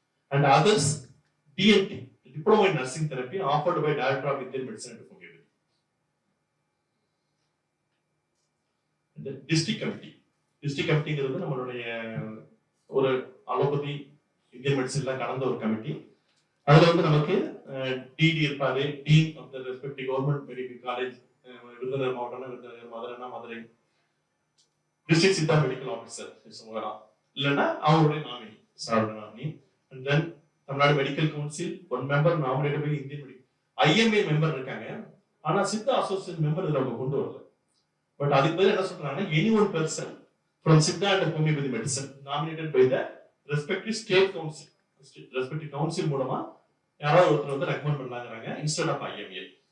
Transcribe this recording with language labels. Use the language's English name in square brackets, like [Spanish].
[English] And others, DNT, Diploma in Nursing Therapy, offered by Director of Indian Medicine and Homeopathy. And then District Committee. District Committee is [Tamil] நம்மளுடைய ஒரு allopathy Indian மெடிசன்ல கலந்த ஒரு committee. அதுல வந்து நமக்கு DD இருப்பாரு, dean of the respective government medical college, Virudhunagar மாவட்டம்னா Virudhunagar, மதுரைனா Madurai, district Siddha medical officer சொல்லலாம், இல்லைன்னா அவருடைய நாமினி, சாரோட nominee. [English] And then Tamil Nadu Medical Council, one member nominated by Indian Medical. IMA member [Tamil] இருக்காங்க, ஆனா சித்தா அசோசியேஷன் மெம்பர் இதுல அவங்க கொண்டு வரல. பட் அதுக்கு பதில் என்ன சொல்றாங்கன்னா [English] any one person from Siddha and homeopathy medicine nominated by the respective state council, [Tamil] respective council மூலமா யாராவது ஒருத்தர் வந்து ரெக்கமெண்ட் பண்ணலாங்கிறாங்க இன்ஸ்டெட் ஆஃப் IMA.